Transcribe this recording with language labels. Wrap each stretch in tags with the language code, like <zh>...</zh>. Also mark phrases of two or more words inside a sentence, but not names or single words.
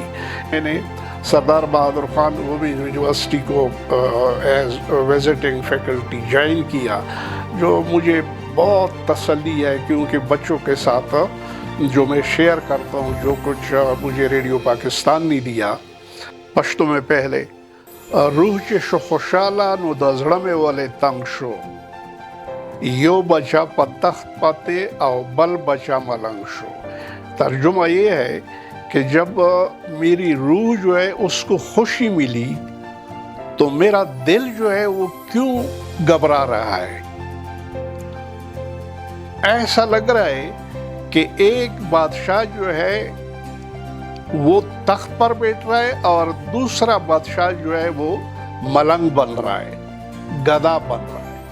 <ur>میں نے سردار بہادر خان ویمنز یونیورسٹی کو</ur> <en>as visiting faculty</en> <ur>جوائن کیا، جو مجھے بہت تسلی ہے، کیونکہ بچوں کے ساتھ جو میں شیئر کرتا ہوں، جو کچھ مجھے ریڈیو پاکستان نے دیا۔ پشتو میں پہلے</ur> <ps>روح چې شو خوشاله نو د زړه مې ولې تنګ شو یو بچا په تخت پاتې او بل بچا ملنګ شو۔</ps> <ur>ترجمہ یہ ہے کہ جب میری روح جو ہے اس کو خوشی ملی تو میرا دل جو ہے وہ کیوں گھبرا رہا ہے؟ ایسا لگ رہا ہے کہ ایک بادشاہ جو ہے وہ تخت پر بیٹھ رہا ہے اور دوسرا بادشاہ جو ہے وہ ملنگ بن رہا ہے، گدا بن رہا ہے۔</ur>